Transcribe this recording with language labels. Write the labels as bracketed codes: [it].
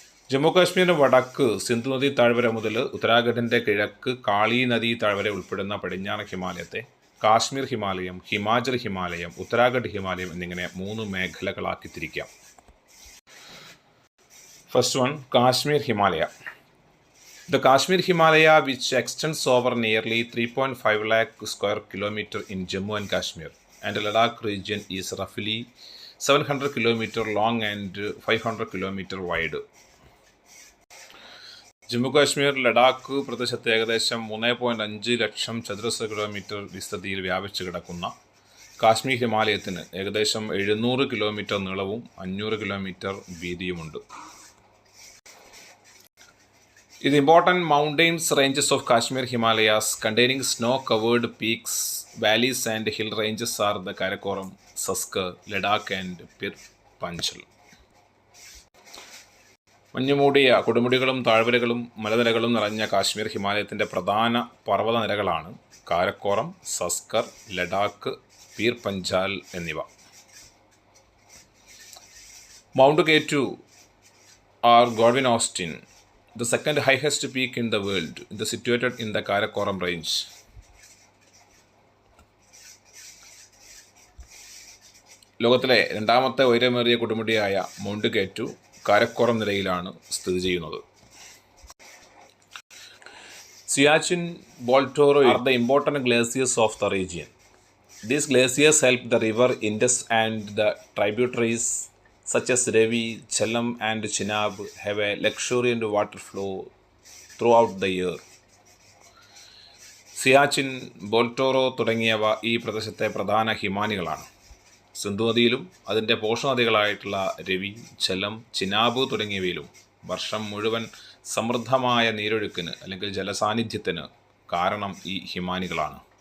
[ml] ജമ്മു കാശ്മീരിൻ്റെ വടക്ക് സിന്ധു നദീ താഴ്വര മുതൽ ഉത്തരാഖണ്ഡിൻ്റെ കിഴക്ക് കാളി നദീ താഴ്വര ഉൾപ്പെടുന്ന പടിഞ്ഞാറൻ ഹിമാലയത്തെ കാശ്മീർ ഹിമാലയം, ഹിമാചൽ ഹിമാലയം, ഉത്തരാഖണ്ഡ് ഹിമാലയം എന്നിങ്ങനെ മൂന്ന് മേഖലകളാക്കി തിരിക്കാം. [en] First one, Kashmir Himalaya. The Kashmir Himalaya which extends over nearly 3.5 lakh square kilometer in Jammu and Kashmir and Ladakh region is roughly 700 km long and 500 km wide. [ml] Jammu Kashmir Ladakh പ്രദേശത്ത് ഏകദേശം 3.5 ലക്ഷം ചതുരശ്ര കിലോമീറ്റർ വിസ്തൃതിയിൽ വ്യാപിച്ചു കിടക്കുന്ന കാശ്മീർ ഹിമാലയത്തിന് ഏകദേശം 700 കിലോമീറ്റർ നീളവും 500 kilometre വീതിയുമുണ്ട്. [en] The important mountains ranges of Kashmir Himalayas containing snow-covered peaks, valleys and hill ranges are the Karakoram, Saskar, Ladakh and Pir Panchal. [ml] മഞ്ഞുമൂടിയ കൊടുമുടികളും താഴ്വരകളും മലനിരകളും നിറഞ്ഞ കാശ്മീർ ഹിമാലയത്തിൻ്റെ പ്രധാന പർവ്വതനിരകളാണ് കാരക്കോറം, സസ്കർ, ലഡാക്ക്, പീർ പഞ്ചാൽ എന്നിവ. [en] Mount K two or Godwin Austen, the second highest peak in the world, is situated in the Karakoram range. [ml] ലോകത്തിലെ രണ്ടാമത്തെ ഉയരമേറിയ കൊടുമുടിയായ mount K two Karakoram നിരയിലാണ് സ്ഥിതി ചെയ്യുന്നത്. [en] Siachen, Baltoro are the important glaciers of the region. These glaciers help the river Indus and the tributaries such as Ravi, Jhelum and Chenab have a luxuriant water flow throughout the year. [ml] Siachen, ബോൾട്ടോറോ തുടങ്ങിയവ ഈ പ്രദേശത്തെ പ്രധാന ഹിമാനികളാണ്. സിന്ധു നദിയിലും അതിൻ്റെ പോഷകനദികളായിട്ടുള്ള രവി, ഝലം, ചിനാബ് തുടങ്ങിയവയിലും വർഷം മുഴുവൻ സമൃദ്ധമായ നീരൊഴുക്കിന് അല്ലെങ്കിൽ ജലസാന്നിധ്യത്തിന് കാരണം ഈ ഹിമാനികളാണ്.